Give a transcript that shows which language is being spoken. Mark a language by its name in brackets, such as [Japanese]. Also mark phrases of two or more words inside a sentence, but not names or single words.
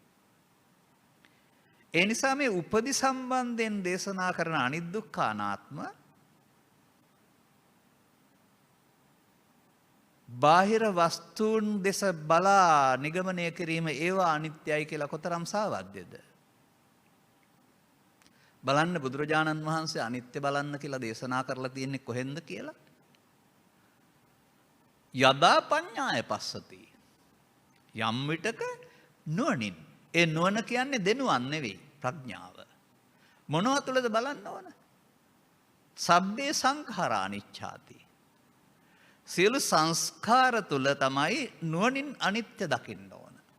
[Sinhala] ඒ නිසා මේ උපදි සම්බන්ධයෙන් දේශනා කරන අනිත් දුක්ඛ අනාත්ම බාහිර වස්තුන් දෙස බලා නිගමනය කිරීම ඒවා අනිත්‍යයි කියලා කොතරම් සාවද්‍යද? බලන්න බුදුරජාණන් වහන්සේ අනිත්‍ය බලන්න කියලා දේශනා කරලා තියෙන්නේ කොහෙන්ද කියලා? [Pali] යදා පඤ්ඤාය පස්සති. [Sinhala] යම් විටක නුවණින්. ඒ නුවණ කියන්නේ දෙනුවන් නෙවෙයි, ප්‍රඥාව. මොනවා තුළද බලන්න ඕන? [Pali] සබ්බේ සංඛාරා අනිච්ඡාති. [Sinhala] සියලු සංස්කාර තුළ තමයි නුවණින් අනිත්‍ය දකින්න ඕන.